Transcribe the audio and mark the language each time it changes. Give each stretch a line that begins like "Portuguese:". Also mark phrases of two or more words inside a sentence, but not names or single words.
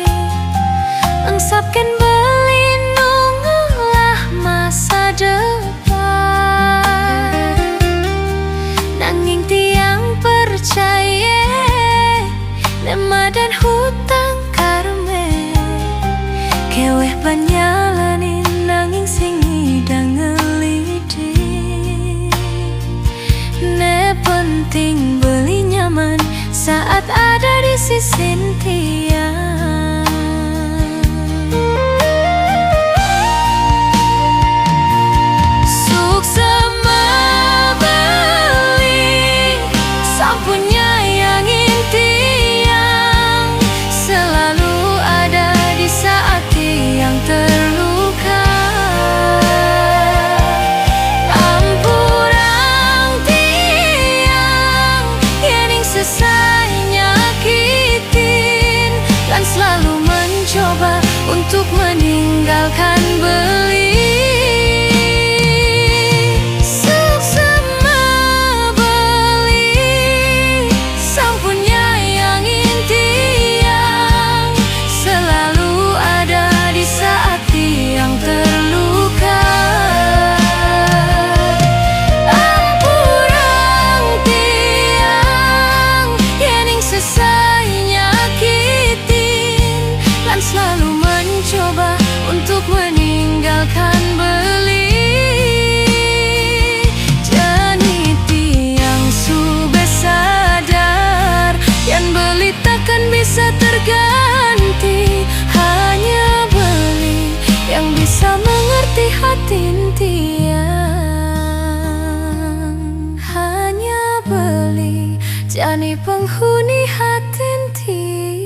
Balinese: Engsapken beli nungelah masa depan. Nanging tiang percaya nema dan hutang karme. Keweh panyalanin nanging sing hidang ngelidi. Ne penting beli nyaman
Indonesian: saat ada di sisi
Balinese: tiang. Suksema beli sampun nyayangin tiang.
Indonesian: Selalu ada di saat tiang terluka.
Balinese: Ampurang tiang yening sesai nyakitin.
Indonesian: Dan selalu mencoba untuk meninggalkan beli.
Balinese: Suksema beli sampun nyayangin tiang.
Indonesian: Selalu ada di saat tiang terluka.
Balinese: Ampurang tiang yening sesai nyakitin.
Indonesian: Dan selalu mencoba untuk meninggalkan beli.
Balinese: Jani tiang sube sadar yan beli
Indonesian: takkan bisa terganti. Hanya beli yang bisa mengerti hati tiang. Hanya beli jani penghuni hati tiang.